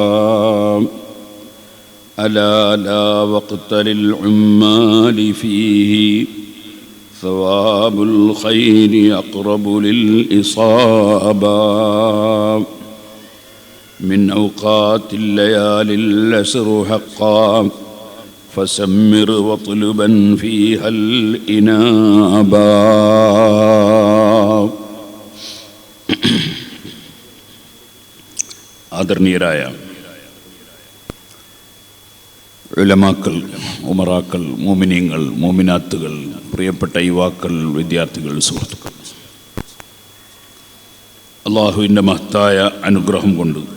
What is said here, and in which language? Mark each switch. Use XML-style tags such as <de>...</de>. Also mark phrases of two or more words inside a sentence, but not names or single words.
<ar>ألا لا وقت للعمال فيه، ثواب الخير أقرب للإصابة. من أوقات الليالي العشر حقا، فسمر واطلبا فيها الإنابة.</ar> <ml>ആദരണീയരായ ഉലമാക്കൾ, ഉമറാക്കൾ, മോമിനീങ്ങൾ, മോമിനാത്തുകൾ, പ്രിയപ്പെട്ട യുവാക്കൾ, വിദ്യാർത്ഥികൾ, സുഹൃത്തുക്കൾ, അള്ളാഹുവിൻ്റെ മഹത്തായ അനുഗ്രഹം കൊണ്ട്</ml>